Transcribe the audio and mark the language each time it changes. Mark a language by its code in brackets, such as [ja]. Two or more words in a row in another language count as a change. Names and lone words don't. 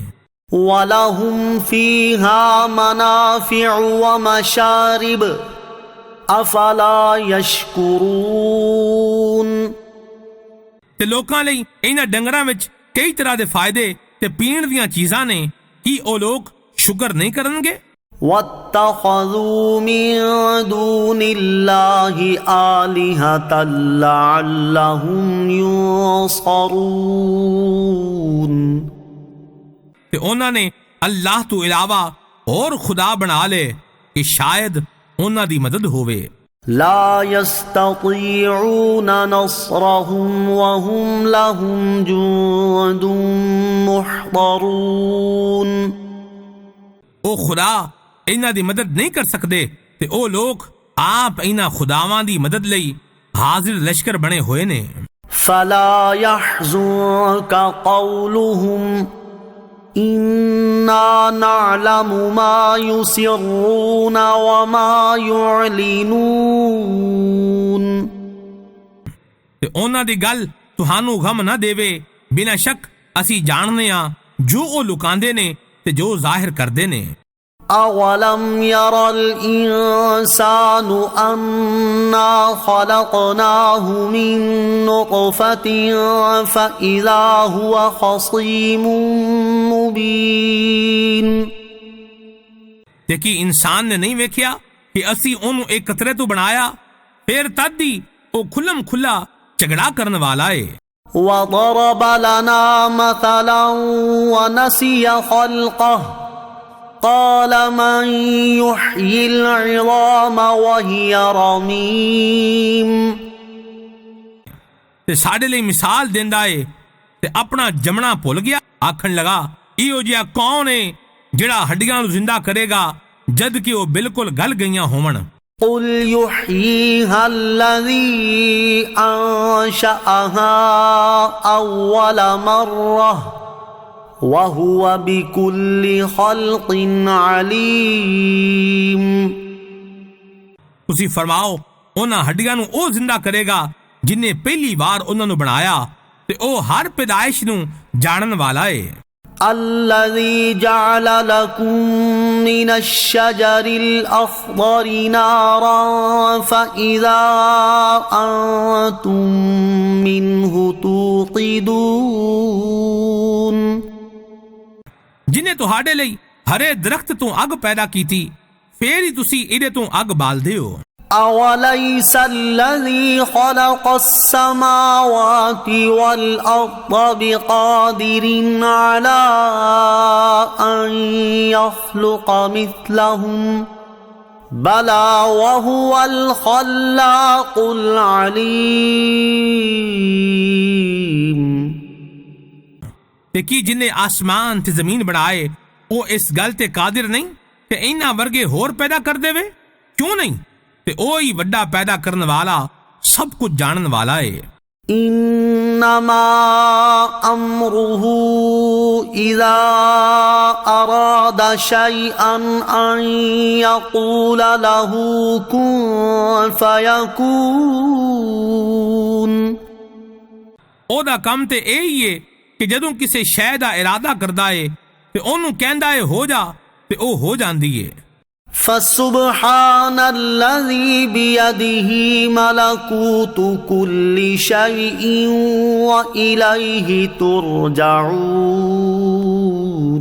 [ar] وَلَهُمْ فِيهَا مَنَافِعُ وَمَشَارِبُ أَفَلَا يَشْكُرُونَ [pa] ਤੇ ਲੋਕਾਂ ਲਈ ਇਹਨਾਂ ਡੰਗਰਾਂ ਵਿੱਚ ਕਈ ਤਰ੍ਹਾਂ ਦੇ ਫਾਇਦੇ ਤੇ ਪੀਣ ਦੀਆਂ ਚੀਜ਼ਾਂ ਨੇ, ਕੀ ਉਹ ਲੋਕ ਸ਼ੁਕਰ ਨਹੀਂ ਕਰਨਗੇ؟ [ar] وَاتَّخَذُوا مِن دُونِ اللَّهِ آلِهَةً لَعَلَّهُمْ يُنصَرُونَ [pa] ਤੇ ਉਹਨਾਂ ਨੇ ਅੱਲਾਹ ਤੋਂ ਇਲਾਵਾ ਹੋਰ ਖੁਦਾ ਬਣਾ ਲਏ ਕਿ ਸ਼ਾਇਦ ਉਹਨਾਂ ਦੀ ਮਦਦ ਹੋਵੇ۔ [ar] لا يستطيعون نصرهم وهم لهم جند محضرون [pa] ਉਹ ਖੁਦਾ ਇਹਨਾਂ ਦੀ ਮਦਦ ਨਹੀਂ ਕਰ ਸਕਦੇ ਤੇ ਉਹ ਲੋਕ ਆਪ ਇਹਨਾਂ ਖੁਦਾਵਾਂ ਦੀ ਮਦਦ ਲਈ ਹਾਜ਼ਰ ਲਸ਼ਕਰ ਬਣੇ ਹੋਏ ਨੇ۔ [ar] فلا يحزنك قولهم إنا نعلم ما يسرون وما يعلنون [pa] ਤੇ ਉਹਨਾਂ ਦੀ ਗੱਲ ਤੁਹਾਨੂੰ ਗਮ ਨਾ ਦੇਵੇ, ਬਿਨਾਂ ਸ਼ੱਕ ਅਸੀਂ ਜਾਣਦੇ ਹਾਂ ਜੋ ਉਹ ਲੁਕਾਉਂਦੇ ਨੇ ਤੇ ਜੋ ਜ਼ਾਹਿਰ ਕਰਦੇ ਨੇ۔ [ar] أولم ير الإنسان أنا خلقناه من نطفة فإذا هو خصيم مبين [pa] تے کی انسان نے نہیں ویکھیا کہ اسی اونوں ایک قطرے تو بنایا، پھر تد ہی او کھلم کھلا جھگڑا کرن والا ہے۔ [ar] وضرب لنا مثلا ونسي خلقه قال من يحيي العظام وهي رميم۔ [pa] تے ساڈے لئی مثال دیندا ہے تے اپنا جمنا بھول گیا، آکھن لگا ایہو جہا کون ہے جڑا ہڈیاں نوں زندہ کرے گا جد کہ وہ بالکل گل گئیاں ہون۔ [ar] قل يحييها الذي أنشأها أول مرة وهو بكل خلق عليم۔ [pa] تسی فرماؤ انہاں ہڈیاں نوں او زندہ کرے گا جن نے پہلی بار انہاں نوں بنایا تے او ہر پیدائش نوں جانن والا ہے۔ [ar] الذي جعل لكم من الشجر الأخضر نارا فإذا أنتم منه توقدون۔ [pa] جنہیں تہاڈے لئی ہرے درخت تو اگ پیدا کیتی پھر ہی تسی ایدے تو اگ بال دیو۔ [ar] أوليس الذي خلق السماوات والأرض بقادر على أن يخلق مثلهم بلى وهو الخلاق العليم۔ [pa] تے کی جن نے آسمان تے زمین بنائے وہ اس گل تے قادر نہیں کہ انہاں ورگے ہور پیدا کر دے وے؟ کیوں نہیں؟ تے اوہی وڈا پیدا کرن والا سب کچھ جانن والا ہے۔ [ar] انما امره اذا اراد شيئا ان يقول له كن فيكون۔ [pa] او دا کم تے یہی ہے کہ جدوں کسے شے دا ارادہ کردا ہے تے اونوں کہندا ہے ہو جا تے او ہو جاندی ہے۔ [ar] فسبحان الذي بيده ملكوت كل شيء وإليه ترجعون۔